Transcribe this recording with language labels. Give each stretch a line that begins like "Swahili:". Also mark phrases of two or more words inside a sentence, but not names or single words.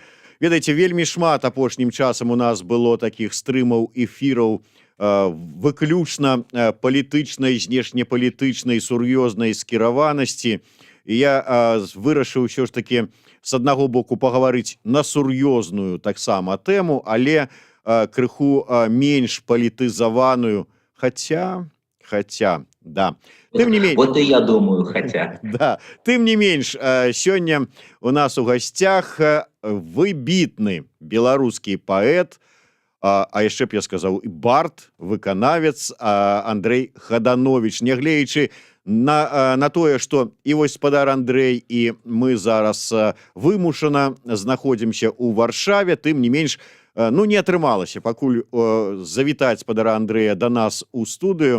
Belarusian: Ведаеце, вельмі шмат апошнім часам у нас было такіх стрымаў эфіраў выключна палітычнай, знешнепалітычнай, сур'ёзнай скіраванасці. І я вырашыў ўсё ж такі з аднаго боку пагаварыць на сур'ёзную таксама тэму, але крыху менш палітызаваную, хотя, да. Тым не менш,
Russian: Вот и я думаю, хотя.
Belarusian: да, тым не менш, сёння у нас у гасцях выбітны беларускі паэт, а яшчэ б я сказаў і бард, выканавец Андрэй Хаданович. Нягледзячы на тое, што і вось спадар Андрэй і мы зараз вымушана знаходзімся ў Варшаве, тым не менш, не атрымалася пакуль завітаць спадара Андрэя да нас у студыю.